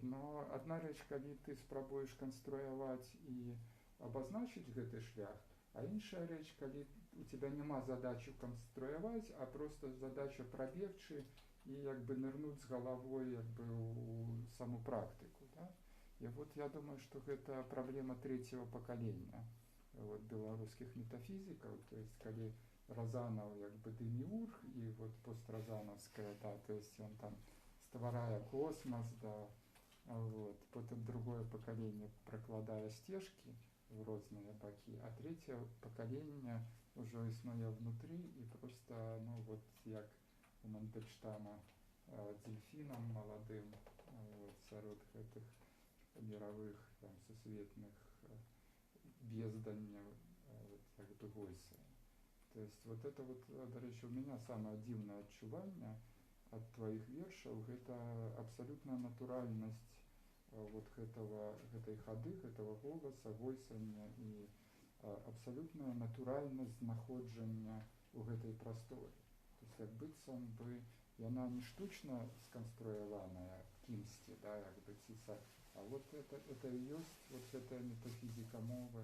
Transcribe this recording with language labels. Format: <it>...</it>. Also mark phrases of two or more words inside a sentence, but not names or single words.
<be>Но одна рэч, калі ты спрабуеш канструяваць і абазначыць гэты шлях, а іншая рэч, калі</be> <ru>у тебя</ru> <be>няма задачи канструяваць, а просто задача прабегчы і як бы нырнуць з галавой як бы у саму практыку. Да? І вот я думаю, што гэта праблема трэцяго пакалення вот, беларускіх метафізікаў,</be> <ru>то есть</ru> <be>калі Разанаў як бы деміург і вот постразанаўская, да,</be> <ru>то есть он</ru> <be>там стварае космос, да, вот, потым другое пакаленне пракладае сцежкі в розныя бакі, а трэцяе пакаленне ўжо існуе внутры і просто, ну вот як у Мандельштама дельфінам маладым вот, сярод гэтых мировых там, сусветных безданняў вот, як бы войсы.</be> <ru>То есть вот это вот,</ru> <be>до рэчы,</be> <ru>у меня самое</ru> <be>дзіўнае адчуванне ад твоих вершаў, гэта абсалютная натуральнасць вот гэтай хады, гэтага голаса, войсання і абсалютная натуральнасць знаходжання ў гэтай прасторе. То есть як быццам бы яна не штучна сканструяваная кімсьці, да, як бы ціса,</be> <ru>а вот это</ru> <be>і ёсць вот гэтая метафізіка мовы.</be>